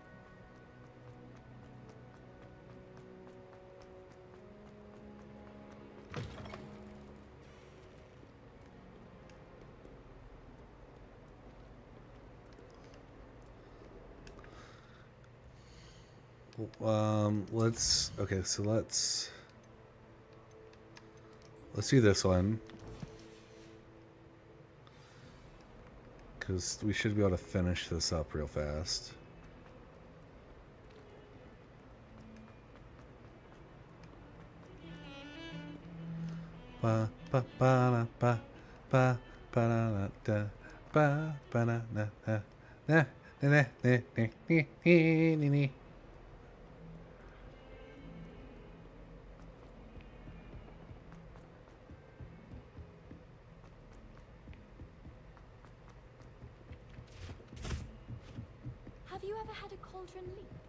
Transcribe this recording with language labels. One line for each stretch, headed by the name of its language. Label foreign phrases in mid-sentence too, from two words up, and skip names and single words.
English: Let's do this one. Because we should be able to finish this up real fast. Ba ba ba ba ba ba da ba ba na na na na na na na na. Have you ever had a cauldron leak?